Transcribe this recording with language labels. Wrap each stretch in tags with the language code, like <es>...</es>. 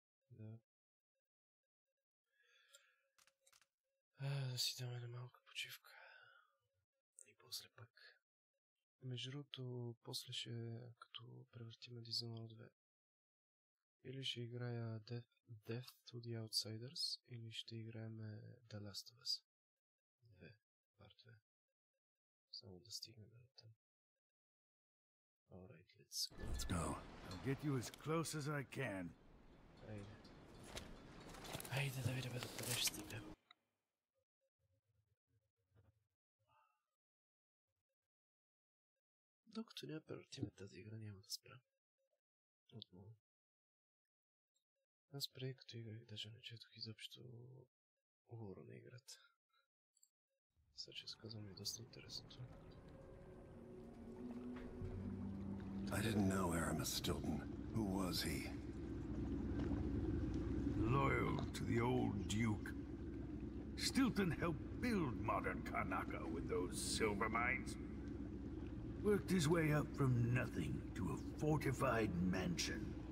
<bg>Да. Да си даме на малка почивка. И после пак. Между другото, после ще, като превъртиме Dishonored 2. Или ще играя Death to the Outsiders, или ще играем The Last of Us 2, part 2. Само да стигнем до там.</bg> <en>Alright, let's go. Let's go. I'll get you as close as I can.</en> <bg>Айде. Айде да видим докъде ще стигнем. Докато не превъртиме тази игра, няма да спрям. Отново. Аз преди като играх, даже не четох изобщо лора на играта. Сега че сказвам ми доста интересно това.</bg> <en>I didn't know Aramis Stilton. Who was he? Loyal to the old Duke. Stilton helped build modern Karnaca with those silver mines. Worked his way up from nothing to a fortified mansion.</en>